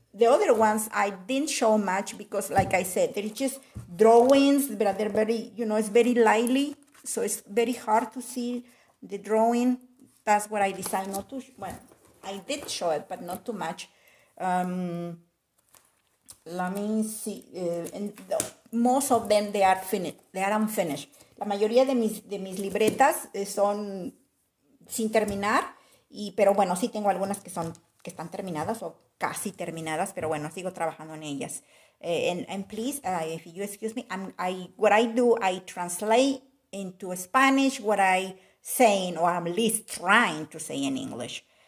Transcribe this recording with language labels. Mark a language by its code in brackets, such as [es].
[en] The other ones I didn't show much because, like I said, they're just drawings, but they're very, it's very lightly, so it's very hard to see the drawing. That's what I decided not to. Well, I did show it, but not too much. Let me see. Most of them they are finished. They are unfinished. [es] La mayoría de mis libretas son sin terminar, pero bueno, sí tengo algunas que están terminadas o casi terminadas, pero bueno, sigo trabajando en ellas. [en] And please, if you excuse me, what I do, I translate into Spanish what I saying, or I'm at least trying to say in English.